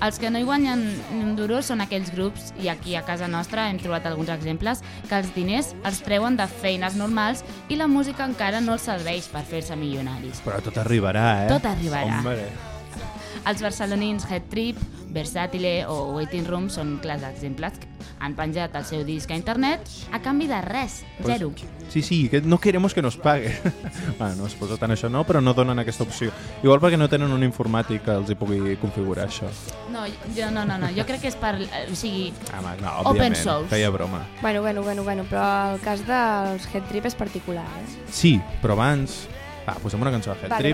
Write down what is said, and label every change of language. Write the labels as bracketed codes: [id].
[ca] Els que no hi guanyen un duro són aquells grups, i aquí a casa nostra hem trobat alguns exemples, que els diners els treuen de feines normals i la música encara no els serveix per fer-se milionaris. Però tot arribarà, eh? Tot arribarà. [es] Hombre. [ca] Els barcelonins Head Trip, Versatile o Waiting Room són clars exemples que han penjat el seu disc a internet a canvi de res, pues, zero. [es] Sí, sí, que no queremos que nos pague. [ca] Bueno, es posa tant això no, però no donen aquesta opció. Igual perquè no tenen un informàtic que els hi pugui configurar això. No, jo crec que és per... O sigui, home, no, òbviament, [en] open source. [ca] Feia broma. Bueno, però el cas dels Head Trip és particular, eh? Sí, però abans... Va, posem una cançó de Head Trip.